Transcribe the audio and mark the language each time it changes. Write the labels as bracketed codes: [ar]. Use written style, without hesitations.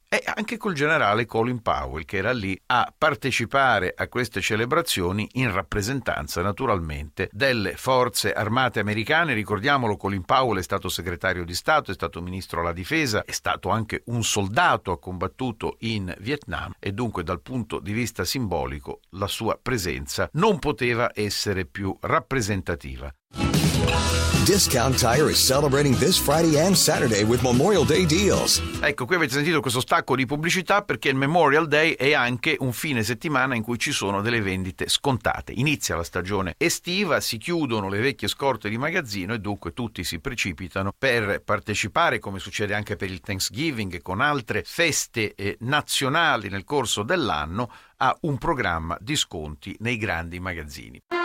[it] E anche col generale Colin Powell, che era lì a partecipare a queste celebrazioni in rappresentanza naturalmente delle forze armate americane. Ricordiamolo, Colin Powell è stato segretario di Stato, è stato ministro alla difesa, è stato anche un soldato, ha combattuto in Vietnam e dunque dal punto di vista simbolico la sua presenza non poteva essere più rappresentativa. [en] Discount Tire is celebrating this Friday and Saturday with Memorial Day deals. [it] Ecco, qui avete sentito questo stacco di pubblicità perché il Memorial Day è anche un fine settimana in cui ci sono delle vendite scontate. Inizia la stagione estiva, si chiudono le vecchie scorte di magazzino e dunque tutti si precipitano per partecipare, come succede anche per il Thanksgiving e con altre feste nazionali nel corso dell'anno, a un programma di sconti nei grandi magazzini.